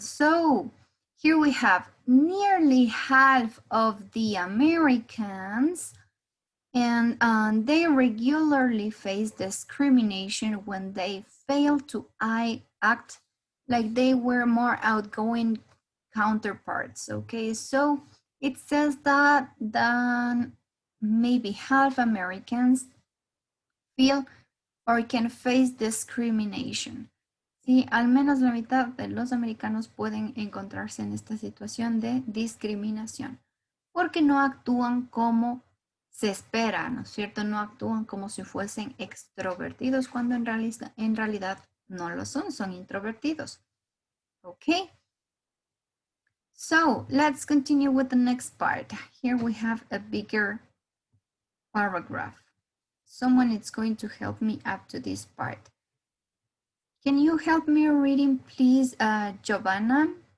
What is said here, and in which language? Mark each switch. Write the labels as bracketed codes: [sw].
[en] So here we have nearly half of the Americans, and they regularly face discrimination when they fail to act like they were more outgoing counterparts. Okay, so it says that maybe half Americans feel or can face discrimination. [es] Sí, al menos la mitad de los americanos pueden encontrarse en esta situación de discriminación, porque no actúan como se espera, ¿no es cierto? No actúan como si fuesen extrovertidos cuando en realidad no lo son, son introvertidos. [en] Okay? So let's continue with the next part. Here we have a bigger paragraph. Someone is going to help me up to this part. Can you help me reading, please, Giovanna?